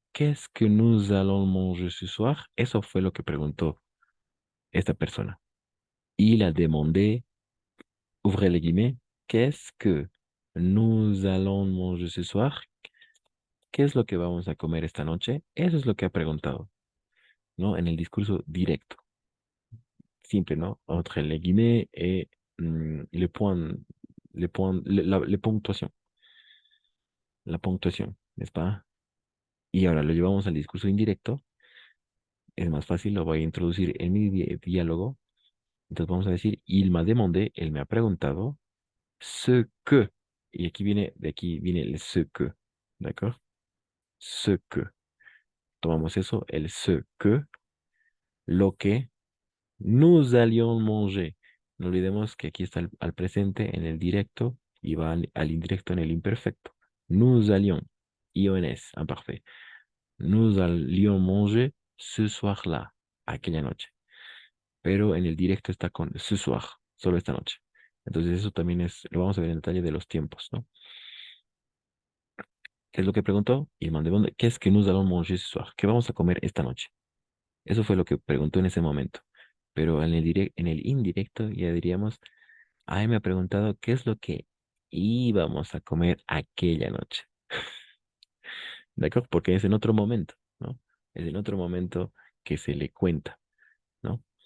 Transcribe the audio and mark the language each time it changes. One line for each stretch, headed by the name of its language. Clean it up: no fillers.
French: ¿Qu'est-ce que nous allons manger ce soir?
Spanish: Eso fue lo que preguntó esta persona.
French: Il a demandé. Ouvrez les guillemets. Qu'est-ce que nous allons manger ce soir?
Spanish: ¿Qué es lo que vamos a comer esta noche? Eso es lo que ha preguntado, ¿no? En el discurso directo. Simple, ¿no?
French: Entre les guillemets et les ponctuations.
Spanish: La puntuación,
French: ¿n'est-ce pas?
Spanish: Y ahora lo llevamos al discurso indirecto. Es más fácil, lo voy a introducir en mi diálogo. Entonces vamos a decir,
French: il m'a demandé,
Spanish: él me ha preguntado, ce que. Y de aquí viene el ce que. ¿De Ce que. Tomamos eso, el ce que, lo que
French: nous allions manger.
Spanish: No olvidemos que aquí está al presente en el directo y va al indirecto en el imperfecto.
French: Nous allions. IONS, imparfait. Nous allions manger ce soir-là,
Spanish: aquella noche. Pero en el directo está con ce soir, solo esta noche. Entonces eso también lo vamos a ver en detalle de los tiempos, ¿no? ¿Qué es lo que preguntó?
French: Il m'a demandé, qu'est-ce que nous allons manger ce soir?
Spanish: ¿Qué vamos a comer esta noche? Eso fue lo que preguntó en ese momento. Pero en el indirecto ya diríamos, ay, me ha preguntado qué es lo que íbamos a comer aquella noche. ¿De acuerdo? Porque es en otro momento, ¿no? Es en otro momento que se le cuenta, ¿no?